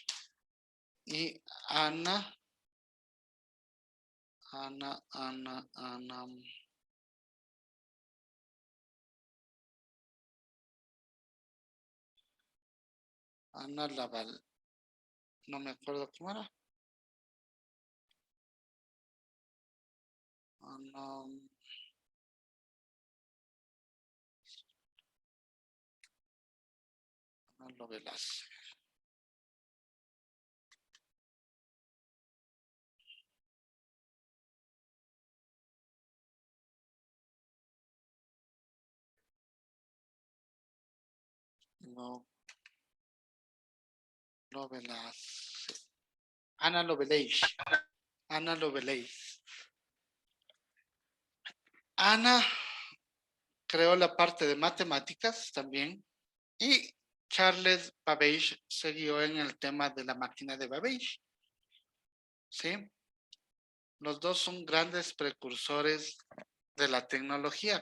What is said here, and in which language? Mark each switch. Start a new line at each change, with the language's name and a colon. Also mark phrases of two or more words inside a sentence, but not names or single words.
Spanish: Y Ana, Ana Laval, no me acuerdo cómo era. Ana, Ana Lovelas. No, Lovelas. Ana Lovelace. Ana Lovelace. Ana creó la parte de matemáticas también y Charles Babbage siguió en el tema de la máquina de Babbage. ¿Sí? Los dos son grandes precursores de la tecnología.